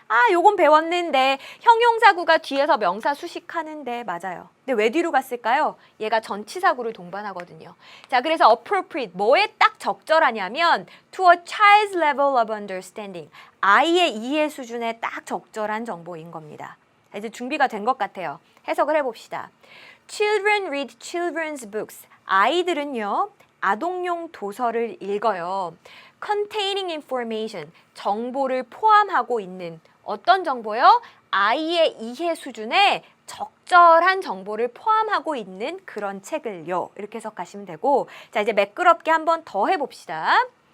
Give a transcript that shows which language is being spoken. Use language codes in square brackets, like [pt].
[ko] 아, 요건 배웠는데 형용사구가 뒤에서 명사 수식하는데 맞아요. 근데 왜 뒤로 갔을까요? 얘가 전치사구를 동반하거든요. 자, 그래서 appropriate, 뭐에 딱 적절하냐면 [en] to a child's level of understanding, [ko] 아이의 이해 수준에 딱 적절한 정보인 겁니다. 자, 이제 준비가 된 것 같아요. 해석을 해봅시다. [en] Children read children's books. [ko] 아이들은요, 아동용 도서를 읽어요. [en] Containing information, [ko] 정보를 포함하고 있는 어떤 정보요? 아이의 이해 수준에 적절한 정보를 포함하고 있는 그런 책을요. 이렇게 해석하시면 되고, 자, 이제 매끄럽게 한번 더 해봅시다.